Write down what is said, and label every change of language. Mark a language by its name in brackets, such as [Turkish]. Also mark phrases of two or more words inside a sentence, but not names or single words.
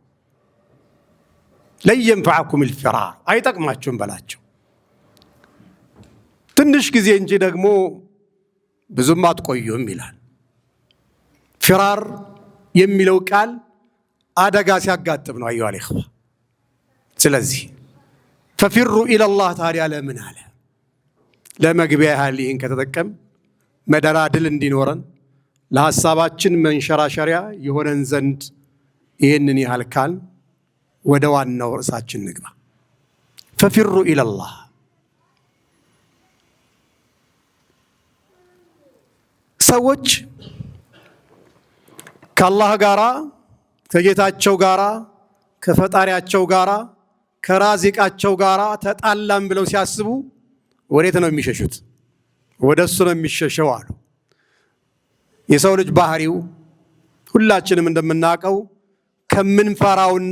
[Arabic] لن ينفعكم الفرار [Amharic] አይጠቅማችሁም በላቸው ትንሽ ጊዜ እንጂ ደግሞ ብዙም አትቆዩም ይላል ፍራር የሚለው ቃል አደጋ ሲያጋጥም ነው [Arabic] أيها الإخوة [Amharic] ስለዚህ [Arabic] ففروا إلى الله [Amharic] ታዲያ ለምን አለ ለመግቢያ ያህል ይህን ከተጠቀም መደላድል እንዲኖረን ለሐሳባችን መንሸራሸሪያ የሆነን ዘንድ ይህንን ያህል ካል ወደ ዋናው ርዕሳችን ንግባ [Arabic] ففروا إلى الله [Amharic] ሰዎች ከአላህ ጋራ ከጌታቸው ጋራ ከፈጣሪያቸው ጋራ ከራዚቃቸው ጋራ ተጣላም ብለው ሲያስቡ ወዴት ነው የሚሸሹት ወደሱ ነው የሚሸሸው አሉ የሰው ልጅ ባህሪው ሁላችንም እንደምናውቀው ከምንፈራውና